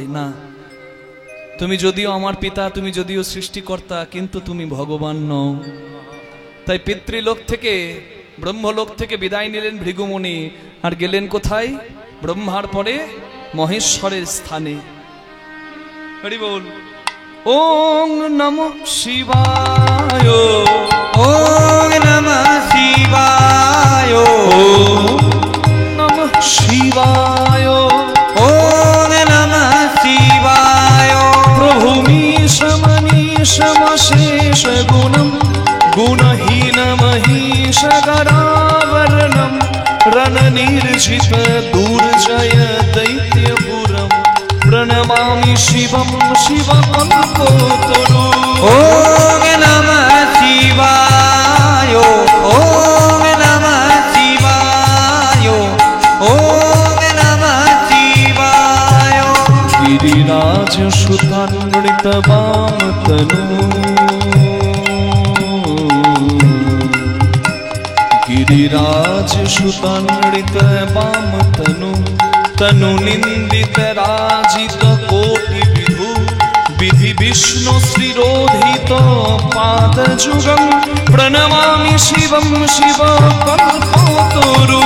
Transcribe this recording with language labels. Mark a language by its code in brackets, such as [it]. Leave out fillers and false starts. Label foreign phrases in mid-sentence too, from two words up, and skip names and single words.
[bn] না, তুমি যদিও আমার পিতা, তুমি যদিও সৃষ্টিকর্তা, কিন্তু তুমি ভগবান নও। তাই পিতৃলোক থেকে ব্রহ্মলোক থেকে বিদায় নিলেন ভৃগুমুনি, আর গেলেন কোথায়? ব্রহ্মার পরে মহেশ্বরের স্থানে। হরি বল। [sa] ওং নমঃ শিবায়, ওম নমঃ শিবায়, ওং নমঃ শিবায়, ওম নমঃ শিবায়। প্রভু মীশমনীশমশেষ গুণম গুণহীন মহিষ গরাবরণম রণনির্জিত দুর্জয় দৈত্যপুরম প্রণমামি শিবম শিবকল্পতরু। ওম নমঃ শিবায়, ওম নমঃ শিবায়, ওম নমঃ শিবায়। गिरिराज सुतान्वित वाम तनु, गिरिराज सुतान्वित वाम तनु, तनु निंदित राजित कोटि विधु, विधि विष्णु श्रीरोधित पाद जुगम प्रणमामि शिवम शिव कल्पतरु।